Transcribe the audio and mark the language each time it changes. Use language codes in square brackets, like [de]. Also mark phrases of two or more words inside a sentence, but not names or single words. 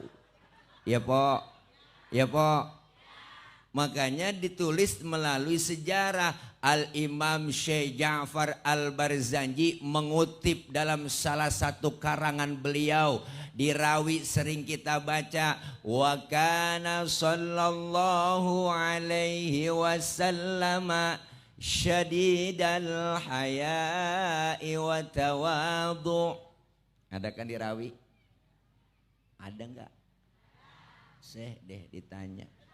[id] Ya, Po. Ya, Po. Makanya ditulis melalui sejarah. Al-Imam Syekh Ja'far Al-Barzanji mengutip dalam salah satu karangan beliau. Dirawi sering kita baca. [ar] وكان صلى الله عليه وسلم شديد الحياء والتواضع'. [id] Ada kan dirawi? Ada enggak? Seh deh ditanya.